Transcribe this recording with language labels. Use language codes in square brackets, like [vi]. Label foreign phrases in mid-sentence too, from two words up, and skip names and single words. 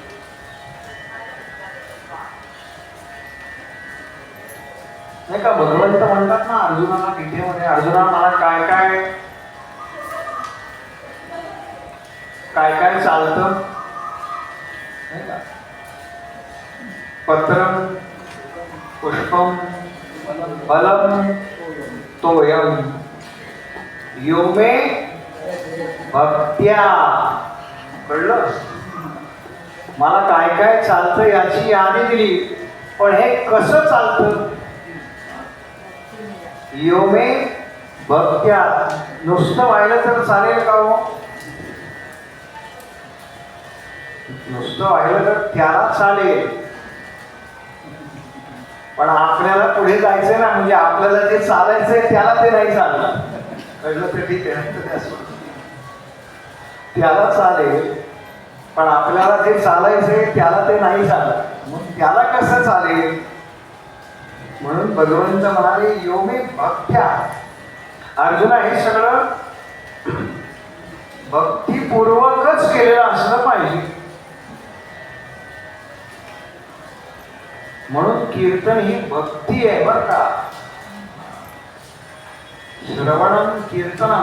[mr] नाही का भगवंत म्हणतात ना अर्जुनाला गीतेमध्ये, अर्जुना मला काय काय चालतं नाही का, [sa] पत्रम पुष्पम फलम तोयम यो मे भक्त्या. [mr] कळलं? मला काय काय चालतं याची यादी दिली, पण हे कसं चालतं? [sa] यो मे भक्त्या. [mr] नुसतं व्हायला तर चालेल का हो? नुसतं व्हायला तर त्याला चालेल, पण आपल्याला पुढे जायचंय ना, म्हणजे आपल्याला जे चालायचंय त्याला ते नाही चाललं. कळलं तर ठीक आहे. त्याला चालेल, पण आपल्याला जे चालायचंय त्याला ते नाही चालत. मग त्याला कसं चालेल? म्हणून भगवंत म्हणाले [sa] यो मे भक्त्या. [mr] अर्जुना, हे सगळं भक्तिपूर्वकच केलेलं असलं पाहिजे. म्हणून कीर्तन ही भक्ती आहे बरं का. [sa] श्रवणम कीर्तनम.